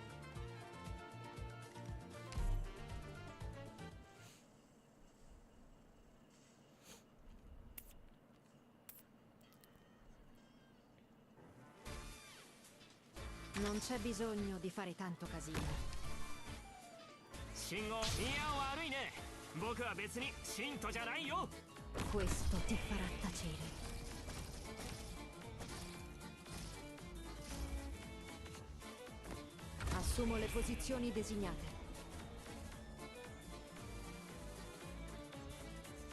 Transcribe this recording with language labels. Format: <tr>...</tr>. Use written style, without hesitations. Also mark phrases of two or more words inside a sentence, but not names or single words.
<it>Non c'è bisogno di fare tanto casino.</it> <ja>信号いや悪いね僕は別に信徒じゃないよ</ja> <it>Questo ti farà tacere. Assumo le posizioni designate.</it>